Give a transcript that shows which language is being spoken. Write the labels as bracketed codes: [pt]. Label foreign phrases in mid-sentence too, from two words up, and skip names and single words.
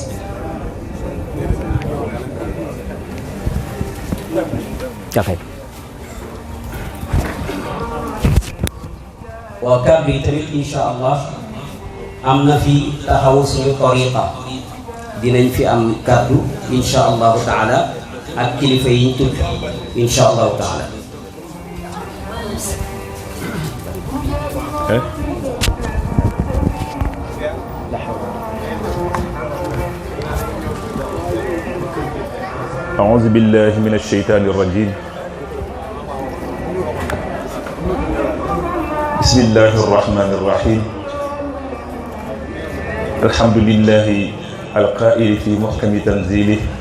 [wo] café waaw kàddu yi tamit [ar] إن شاء الله [wo] am na fi taxawu suñu tariqa dinañ fi am kàddu [ar] إن شاء الله تعالى [wo] ak kilifa yi ñu tudd [ar] إن شاء الله تعالى أعوذ بالله من الشيطان الرجيم بسم الله الرحمن الرحيم الحمد لله القائل في محكم تنزيله